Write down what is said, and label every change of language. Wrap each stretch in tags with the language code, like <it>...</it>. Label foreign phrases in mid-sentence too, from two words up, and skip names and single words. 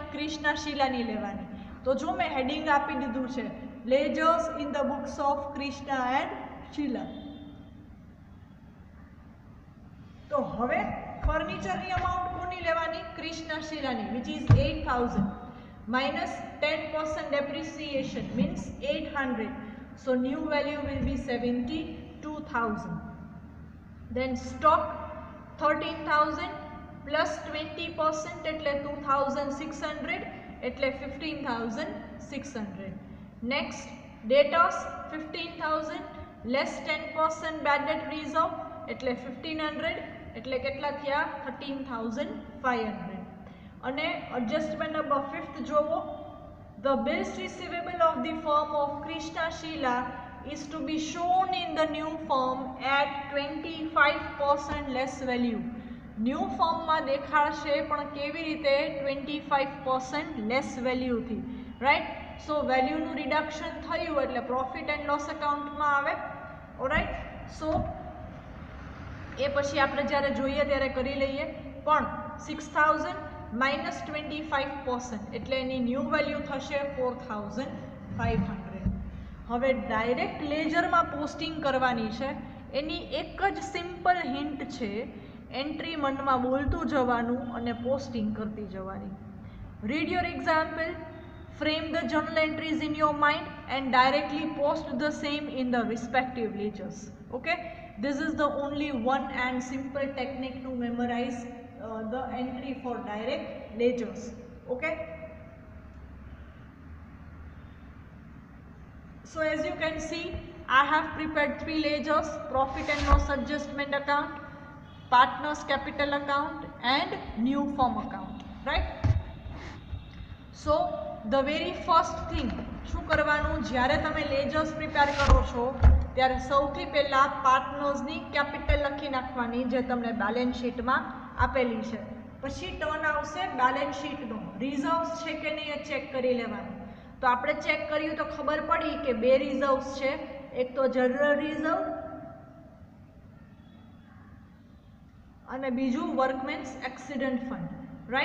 <gu>ક્રિષ્ના શીલાની લેવાની. તો જો મેં હેડિંગ આપી દીધું છે</gu> <en>ledgers in the books of Krishna and Sheila.</en> <gu>તો હવે ફર્નિચરની અમાઉન્ટ કોની લેવાની? ક્રિષ્ના શીલાની,</gu> <en>which is 8000. minus 10% depreciation means 800. So new value will be 72,000. Then stock 13,000 plus 20% એટલે 2,600 એટલે 15,600. Next debtors 15,000 less 10% bad debt reserve એટલે 1,500</en> <gu>એટલે કેટલા થયા 13,500.</gu> <en>અને adjustment number 5th જોવો, the bills receivable of the firm of Krishna Sheila is to be shown in the new firm at 25% less value.</en> <gu>ન્યૂ ફોર્મમાં દેખાડશે પણ કેવી રીતે 25% લેસ વેલ્યુથી, રાઈટ. સો વેલ્યુનું રિડક્શન થયું એટલે</gu> <en>profit and loss account</en> <gu>આવે. ઓરાઈટ. સો એ પછી આપણે જ્યારે જોઈએ ત્યારે કરી લઈએ. પણ 6,000 માઇનસ 25% એટલે એની ન્યૂ વેલ્યુ થશે 4,500. હવે ડાયરેક્ટ લેજરમાં પોસ્ટિંગ કરવાની છે. એની એક જ સિમ્પલ હિન્ટ છે, એન્ટ્રી મનમાં બોલતું જવાનું અને પોસ્ટિંગ કરતી જવાની.</gu> <en>Read your example, frame the journal entries in your mind and directly post the same in the respective ledgers. Okay, this is the only one and simple technique to memorize the entry for direct ledgers. Okay, so as you can see, I have prepared 3 ledgers: profit and loss adjustment account, partners capital account and new firm account, right? So the very first thing</en> <gu>શું કરવાનું, જ્યારે તમે લેજર્સ પ્રિપેર કરો છો ત્યારે સૌથી પહેલા પાર્ટનર્સની કેપિટલ લખી નાખવાની જે તમને બેલેન્સ શીટમાં આપેલી છે. પછી ટર્ન આવશે બેલેન્સ શીટનો, રિઝર્વ્સ છે કે નહીં એ ચેક કરી લેવાનું. તો આપણે ચેક કર્યું તો ખબર પડી કે 2 રિઝર્વ્સ છે, એક તો જનરલ રિઝર્વ અને બીજું વર્કમેન્સ એક્સિડન્ટ ફંડ, રાઈટ.</gu>